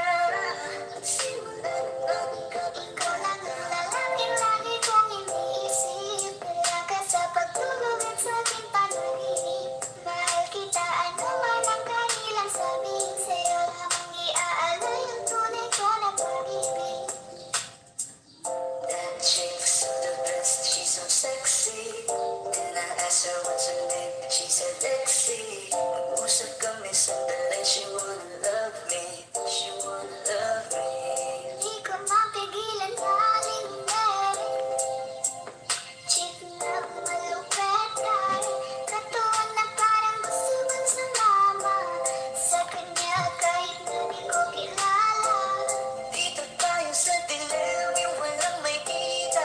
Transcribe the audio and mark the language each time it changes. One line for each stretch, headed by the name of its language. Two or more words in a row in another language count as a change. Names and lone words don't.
Filipino: At simulan ang kapagkalan ng lalaking lagi kong iniisip. Kaya ka sa pagtulog at sa aking panaginip. Mahal kita, ano man ang kanilang sabihin. Sa'yo lamang iaalay ang tunay ko na pag-ibig.
English: That chick's so the best, she's so sexy. And I asked her what's her name, she said Lexi.
Filipino: Nag-usap kami sandali,
English: she wanna love me, she wanna love me.
Filipino: Di ko mapigilan malingan. Chick na malupet ay katuwa na parang gusto mong sumama sa kanya kahit na di ko kilala. Dito tayo sa dilim, yung walang may kita.